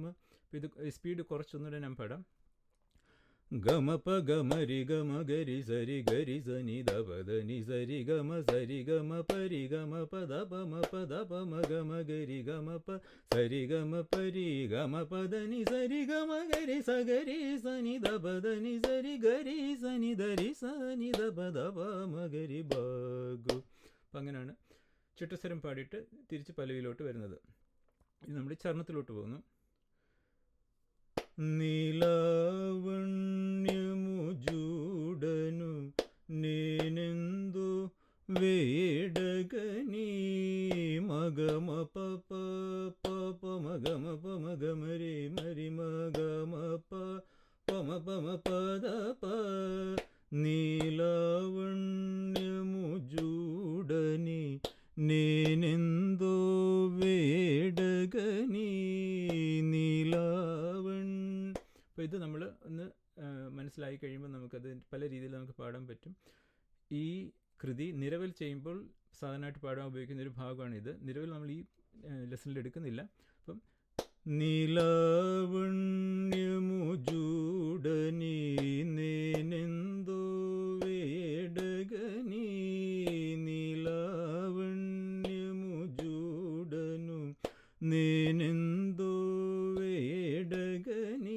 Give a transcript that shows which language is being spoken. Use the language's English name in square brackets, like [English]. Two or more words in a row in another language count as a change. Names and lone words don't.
[Malayalam] അപ്പം ഇത് സ്പീഡ് കുറച്ചൊന്നുകൂടെ ഞാൻ പാടാം. ഗമ പ ഗമ രി ഗമ ഗരി സരി ഗരി സനി ദ പ ധ നി സരി ഗമ പരി ഗമ പ ധ പ മ ഗമ ഗരി ഗമ പ സരി ഗമ പരി ഗമ പ ധ നി സരി ഗമ ഗരി സ ഗരി സനി ദ പ ധ നി സരി ഗരി സനി ദ രി സനി ദ പ ധ പ മ ഗരി ബാഗു. അപ്പം അങ്ങനെയാണ് ചുട്ടസ്വരം പാടിയിട്ട് തിരിച്ച് പല്ലവിയിലോട്ട് വരുന്നത്. ഇത് നമ്മൾ ചരണത്തിലോട്ട് പോകുന്നു. [Telugu] నీలావణ్యము జూడను నేనెందు వేడగని మగమ పప పప మగమ పమగమరి మరి మగమ పమ పమ పద ప. నీలావణ్యము జూడని నేనెందో వేడగని നീലാവൺ. [Malayalam] അപ്പോൾ ഇത് നമ്മൾ ഒന്ന് മനസ്സിലായി കഴിയുമ്പോൾ നമുക്കത് പല രീതിയിൽ നമുക്ക് പാടാൻ പറ്റും. ഈ കൃതി നിരവൽ ചെയ്യുമ്പോൾ സാധാരണയായിട്ട് പാടാൻ ഉപയോഗിക്കുന്ന ഒരു ഭാഗമാണിത്. നിരവൽ നമ്മൾ ഈ ലെസണിൽ എടുക്കുന്നില്ല. അപ്പം [Telugu] నీలావణ్యము జూడని నేనెందో వేడగని నీలావణ్యము జూడను నేనెందో వేడగని.